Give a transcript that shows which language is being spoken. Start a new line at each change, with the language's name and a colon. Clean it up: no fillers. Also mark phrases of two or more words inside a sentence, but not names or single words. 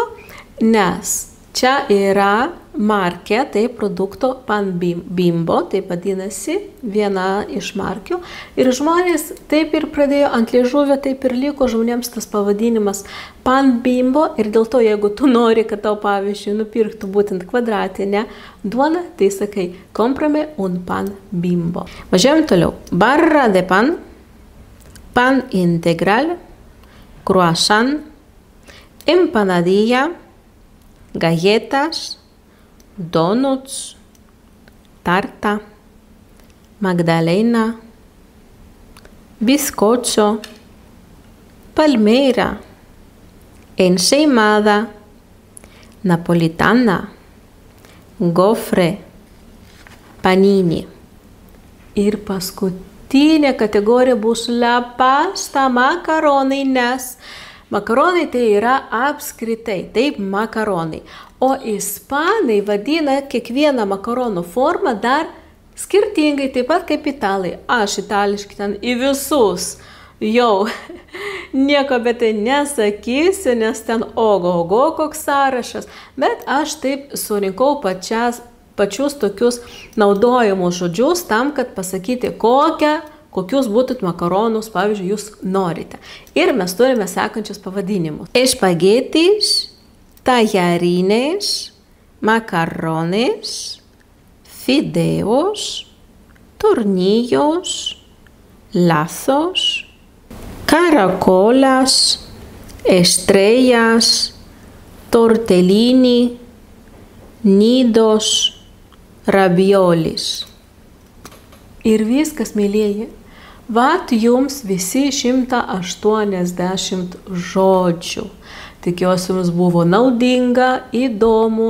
Lithuanian: Nes čia yra markė, tai produkto pan bimbo, taip vadinasi viena iš markių. Ir žmonės taip ir pradėjo ant liežuvio, taip ir liko žmonėms tas pavadinimas pan bimbo. Ir dėl to, jeigu tu nori, kad tau pavyzdžiui nupirktų būtent kvadratinę duoną, tai sakai
Spanish: cómprame un pan bimbo.
Lithuanian: Važiuojam toliau.
Spanish: Barra de pan, pan integral, croissant, empanadilla, galletas, donuts, tarta, magdalena, bizcocho, palmera, ensaimada, napolitana, gofre, panini.
Lithuanian: Ir paskutinė kategorija bus
Spanish: la pasta,
Lithuanian: makaronai, nes makaronai tai yra apskritai, taip makaronai. O ispanai vadina kiekvieną makaronų formą dar skirtingai, taip pat kaip italai. Aš itališkai ten į visus jau nieko apie tai nesakysiu, nes ten ogo koks sąrašas. Bet aš taip surinkau pačius tokius naudojamus žodžius tam, kad pasakyti kokius būtų makaronus, pavyzdžiui, jūs norite. Ir mes turime sekančius pavadinimus.
Spanish: Espaguetis, tallarines, macarrones, fideos, tornillos, lazos, caracolas, estrellas, tortellini, nidos, raviolis.
Lithuanian: Ir viskas, mėlyjeji. Vat jums visi 180 žodžių. Tikiuosi, jums buvo naudinga, įdomu.